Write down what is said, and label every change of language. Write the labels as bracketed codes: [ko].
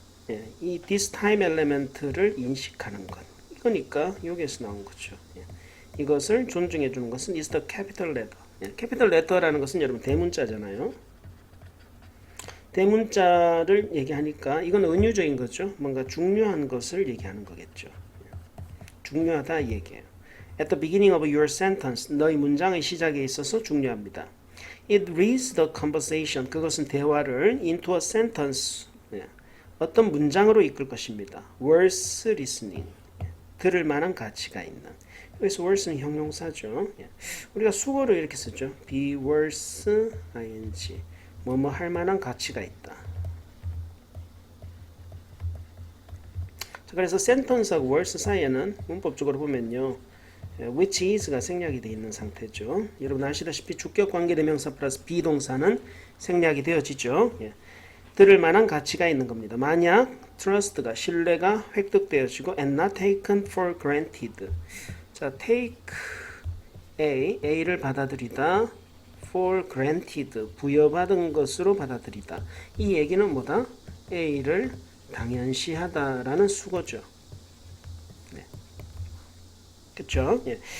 [ko] 예. 이 [en] this time element [ko] 를 인식하는 것, 이거니까 여기에서 나온 거죠. 예. 이것을 존중해 주는 것은 [en] is the capital letter. [ko] 예, capital letter라는 것은 여러분 대문자잖아요. 대문자를 얘기하니까 이건 은유적인 거죠. 뭔가 중요한 것을 얘기하는 거겠죠. 중요하다 이 얘기예요. [en] At the beginning of your sentence, [ko] 너의 문장의 시작에 있어서 중요합니다. [en] It reads the conversation, [ko] 그것은 대화를 [en] into a sentence, [ko] 예, 어떤 문장으로 이끌 것입니다. [en] Worth listening, [ko] 들을 만한 가치가 있는. 여기서 worth는 형용사죠. 예. 우리가 수어를 이렇게 쓰죠. be worth ing, 뭐뭐 할 만한 가치가 있다. 자, 그래서 sentence하고 worth 사이에는 문법적으로 보면요, which is가 생략이 되어 있는 상태죠. 여러분 아시다시피 주격 관계대명사 플러스 비동사는 생략이 되어지죠. 예. 들을 만한 가치가 있는 겁니다. 만약 trust가 신뢰가 획득되어지고 [en] and not taken for granted. [ko] 자, take A를 받아들이다, for granted, 부여받은 것으로 받아들이다. 이 얘기는 뭐다? A를 당연시하다라는 수거죠. 네. 그렇죠? 예.